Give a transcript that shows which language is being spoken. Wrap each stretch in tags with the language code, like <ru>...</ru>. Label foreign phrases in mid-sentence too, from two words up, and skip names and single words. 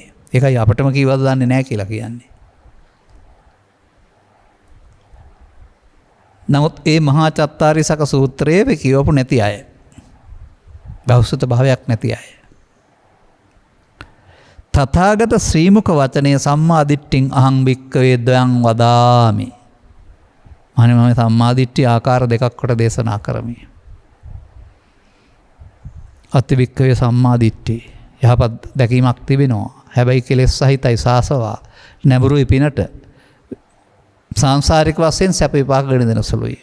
<si>ඒකයි අපටම කීවද දන්නේ නැහැ කියලා කියන්නේ. නමුත් ඒ මහා චත්තාරිසක සූත්‍රයේ කියවපු නැති අය, බෞද්ධ භාවයක් නැති අය, තථාගත ශ්‍රීමුක වචනය</si> <pi>සම්මාදිට්ඨින් අහං භික්ඛවේ ද්වයං වදාමි.</pi> <si>මම සම්මාදිට්ඨිය ආකාර දෙකක් කොට දේශනා කරමි.</si> <pi>අත්ති භික්ඛවේ සම්මාදිට්ඨිය</pi> <si>යහපත් දැකීමක් තිබෙනවා. හැබැයි කෙලෙස් සහිතයි, සාසවා නැඹුරුයි, පිනට සංසාරික වශයෙන් සැප විපාක ගෙන දෙන සුළුයි.</si>